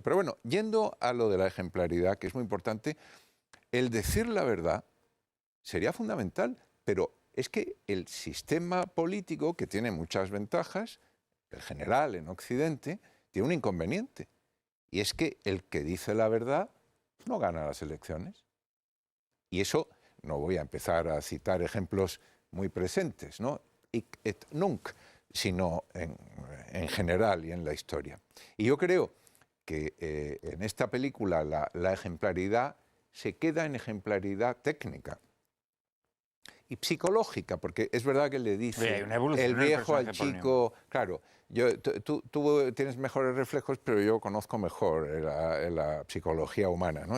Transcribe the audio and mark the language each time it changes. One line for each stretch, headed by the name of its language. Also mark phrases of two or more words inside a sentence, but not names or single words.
Spanish: Pero bueno, yendo a lo de la ejemplaridad, que es muy importante, el decir la verdad sería fundamental, pero es que el sistema político, que tiene muchas ventajas, el general en Occidente, tiene un inconveniente, y es que el que dice la verdad no gana las elecciones. Y eso, no voy a empezar a citar ejemplos muy presentes, ¿no?
Latin: Hic et nunc,
Spanish: sino en general y en la historia. Y yo creo que en esta película la ejemplaridad se queda en ejemplaridad técnica y psicológica, porque es verdad que le dice el viejo al chico, claro, tú tienes mejores reflejos, pero yo conozco mejor la psicología humana, ¿no?